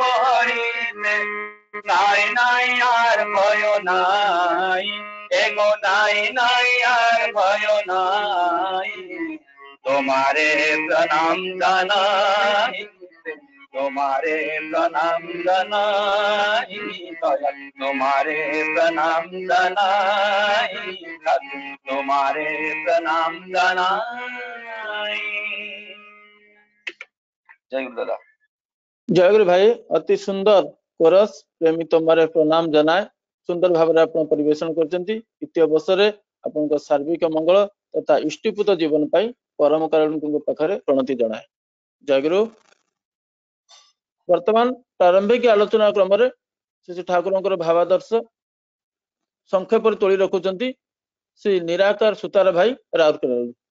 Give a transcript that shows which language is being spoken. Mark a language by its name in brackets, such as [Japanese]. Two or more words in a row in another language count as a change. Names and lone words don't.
[Bangla] হরিতে নাই নাই আর ভয় নাই এগো নাই নাই আর ভয় নাই তোমারে প্রণাম জানাই তোমারে প্রণাম জানাই তোমারে প্রণাম জানাই তোমারে প্রণাম জানাই জয় গুরু দাদা [Odia] ଜୟଗୁରୁ ଭାଇ ଅତି ସୁନ୍ଦର କୋରସ ପ୍ରେମୀ ତମରେ ପ୍ରଣାମ ଜଣାଏ ସୁନ୍ଦର ଭାବରେ ଆପଣ ପରିବେଷଣ କରିଛନ୍ତି ଦ୍ୱିତୀୟ ବର୍ଷରେ ଆପଣଙ୍କ ସାର୍ବିକ ମଙ୍ଗଳ ତଥା ଇଷ୍ଟିପୂତ ଜୀବନ ପାଇଁ ପରମ କାରୁଣିକଙ୍କ ପାଖରେ ପ୍ରଣତି ଜଣାଏ ଜୟଗୁରୁ ବର୍ତ୍ତମାନ ପ୍ରାରମ୍ଭିକ ଆଲୋଚନା କ୍ରମରେ ଶ୍ରୀ ଠାକୁରଙ୍କର ଭାବାଦର୍ଶ ସଂକ୍ଷେପରେ ତୋଳି ରଖୁଛନ୍ତି ଶ୍ରୀ ନିରାକାର ସୁତାର ଭାଇ ରାଉରକେଲା।